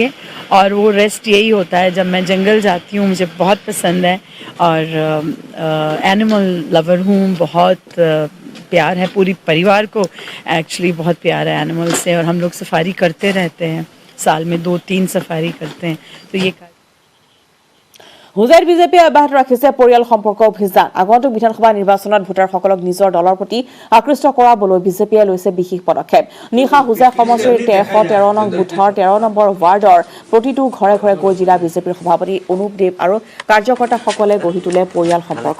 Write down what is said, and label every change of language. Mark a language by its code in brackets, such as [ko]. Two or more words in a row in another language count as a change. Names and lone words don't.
[hi] और वो रेस्ट यही होता है जब मैं जंगल जाती हूँ, मुझे बहुत पसंद है और [en] animal lover [hi] हूँ, बहुत प्यार है पूरी परिवार को, एक्चुअली बहुत प्यार है एनिमल से। और हम लोग सफारी करते रहते हैं, साल में 2-3 सफारी करते हैं। तो ये [as] হুজাইত বিজেপিয়ে অব্যাহত ৰাখিছে পৰিয়াল সম্পৰ্ক অভিযান। আগন্তুক বিধানসভা নিৰ্বাচনত ভোটাৰসকলক নিজৰ দলৰ প্ৰতি আকৃষ্ট কৰাবলৈ বিজেপিয়ে লৈছে বিশেষ পদক্ষেপ। নিশা হুজাই সমষ্টিৰ 113 নং বুথৰ 13 নম্বৰ ৱাৰ্ডৰ প্ৰতিটো ঘৰে ঘৰে গৈ জিলা বিজেপিৰ সভাপতি অনুপ দেৱ আৰু কাৰ্যকৰ্তাসকলে গঢ়ি তোলে পৰিয়াল সম্পৰ্ক।